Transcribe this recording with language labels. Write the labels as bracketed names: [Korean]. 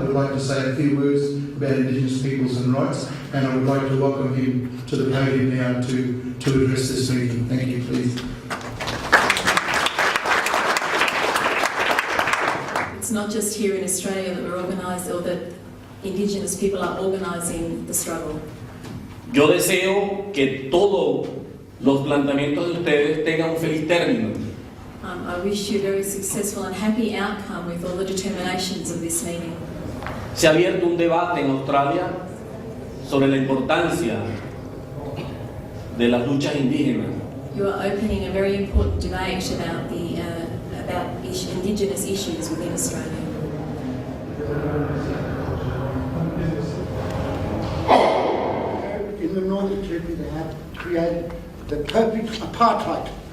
[English] We'd like to say a few words about Indigenous peoples and rights, and I would like to welcome him to the podium now to address this meeting. Thank you, please. It's not just here in Australia that we're organised or that Indigenous people are organising the struggle. [Spanish] Yo deseo que todos los planteamientos de ustedes tengan un feliz término. [English] I wish you a very successful and happy outcome with all the determinations of this meeting. [Spanish] Se ha abierto un debate en Australia sobre la importancia de las luchas indígenas. [English] You are opening a very important debate about Indigenous issues within Australia. in the Northern Territory they have created the perfect apartheid.